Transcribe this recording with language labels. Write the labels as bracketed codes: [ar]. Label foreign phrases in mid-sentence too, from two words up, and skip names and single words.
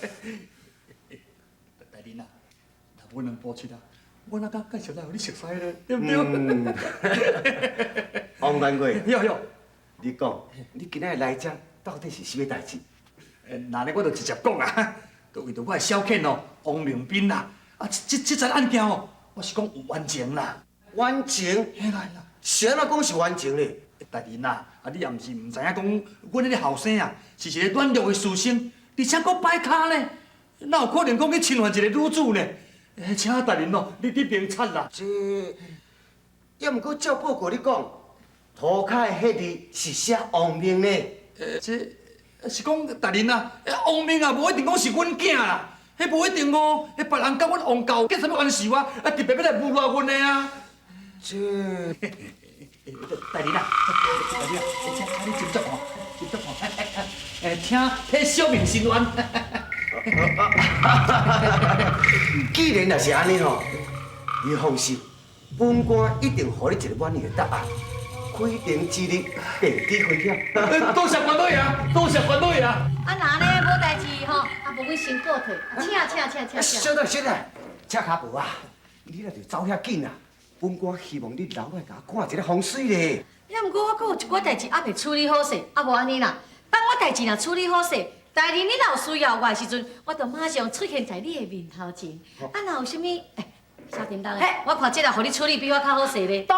[nan] 大人啊，若无能保持啦，我哪敢介绍来互你熟悉咧，对不对？王元贵，哟，你讲，你今仔来这到底是什么代志？那咧我就直接讲啊，就为着我的小犬哦，王明斌啦，啊，这桩案件哦，我是讲有完情啦。完情？嘿啦，是安怎讲是完情咧？大人啊，你也毋是毋知影讲，阮迄个后生啊，是一个软弱的书生，而且佫歹卡呢，哪有可能讲去侵犯一个女子呢？请大人哦，你明察啦。这，也毋过照报告你讲，涂骹的迄字是写王明呢。这是讲大人啊，王明啊，无一定讲是阮囝啦，迄无一定哦，迄别人甲阮王教结什么关系哇？特别要来侮辱阮的啊。这，大人啊，请你斟酌哦，请小明伸冤。既然若是安尼吼，你放心，本官一定予你一个满意的答案。开庭之日，便知开晓。多谢关老爷，多谢关老爷。啊，那呢无代志吼，啊无阮先告退，请。小等，赤卡婆啊，你若着走遐紧啊！本官希望你留来甲我看一个风水咧。也毋过我阁有一寡代志还未处理好势，啊无安尼啦，等我代志若处理好势，大人你若有需要我的时阵，我就马上出现在你的面头前。啊，若有啥物，小叮当的，我看这个互你处理比我较好势咧。